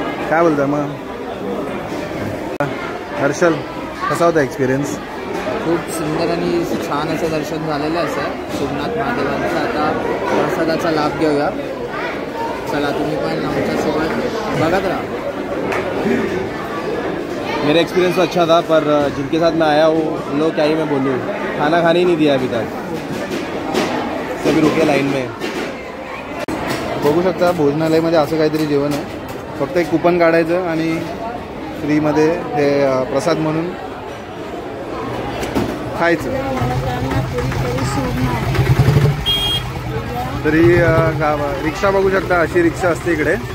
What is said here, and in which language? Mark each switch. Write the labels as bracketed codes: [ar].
[mr] काय बोलताय मग हर्षल, कसा होता एक्सपिरियन्स? खूप सुंदर आणि छान असं दर्शन झालेलं असं सोमनाथ महादेवांचा. आता प्रसादाचा लाभ घेऊया. चला तुम्ही पण आमच्यासोबत बघत राहा. [hi] मेरा एक्सपीरियंस तो अच्छा था, पर जिनके साथ मैं आया हूँ लोग क्या ही मैं बोलूँ, खाना खाने ही नहीं दिया अभी तक. सभी रुके लाइन में. [mr] बघू शकता भोजनालयामध्ये असं काहीतरी जेवण आहे. फक्त एक कुपन काढायचं आणि फ्रीमध्ये हे प्रसाद म्हणून खायचं. तरी रिक्षा बघू शकता, अशी रिक्षा असते इकडे.